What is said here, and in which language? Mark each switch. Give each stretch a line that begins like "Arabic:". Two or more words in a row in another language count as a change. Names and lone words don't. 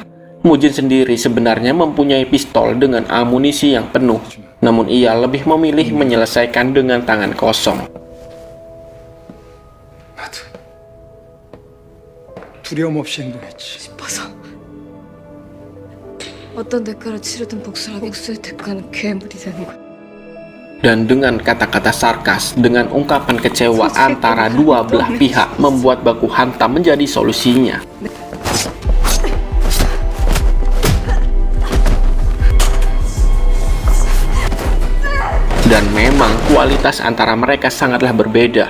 Indonesian: Mujin sendiri sebenarnya mempunyai pistol dengan amunisi yang penuh, namun ia lebih memilih menyelesaikan dengan tangan kosong.
Korean: 나도 두려움 없이 행동했지. 싶어서 어떤 대가를 치르든 복수의 대가는 괴물이 되는 거야.
Indonesian: Dan dengan kata-kata sarkas, dengan ungkapan kecewa antara dua belah pihak, membuat baku hantam menjadi solusinya. Dan memang kualitas antara mereka sangatlah berbeda.